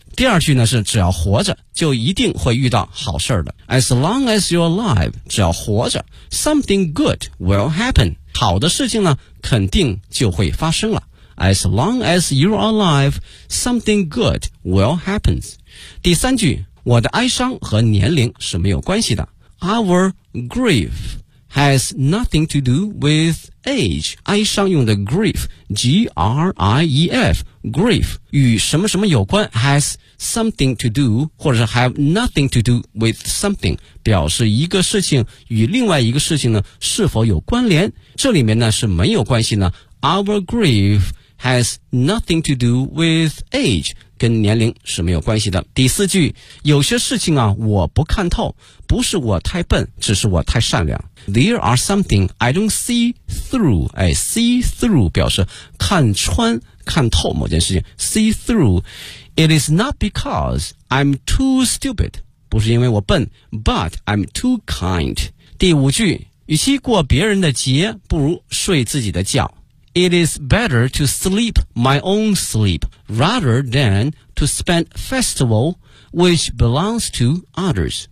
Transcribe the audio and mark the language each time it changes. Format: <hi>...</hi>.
<zh>第二句呢是只要活着就一定会遇到好事的</zh> <en>as long as you're alive,</en> <zh>只要活着</zh> <en>something good will happen,</en> <zh>好的事情呢肯定就会发生了。</zh> <en>As long as you're alive, something good will happen.</en> <zh>第三句，我的哀伤和年龄是没有关系的。</zh> <en>Our grief has nothing to do with age.</en> <zh>哀伤用的 grief, G-R-I-E-F, grief, 与什么什么有关</zh> <en>has something to do,</en> <zh>或者是</zh> <en>have nothing to do with something,</en> <zh>表示一个事情与另外一个事情呢是否有关联。这里面呢是没有关系呢</zh> <en>Our grief has nothing to do with age,</en> <zh>跟年龄是没有关系的。第四句，有些事情啊我不看透，不是我太笨，只是我太善良。</zh> <en>There are something I don't see through, see through</en> <zh>表示看穿看透某件事情</zh> <en>see through. It is not because I'm too stupid,</en> <zh>不是因为我笨</zh> <en>but I'm too kind.</en> <zh>第五句，与其过别人的节不如睡自己的觉。</zh> <en>It is better to sleep my own sleep rather than to spend festival which belongs to others.</en>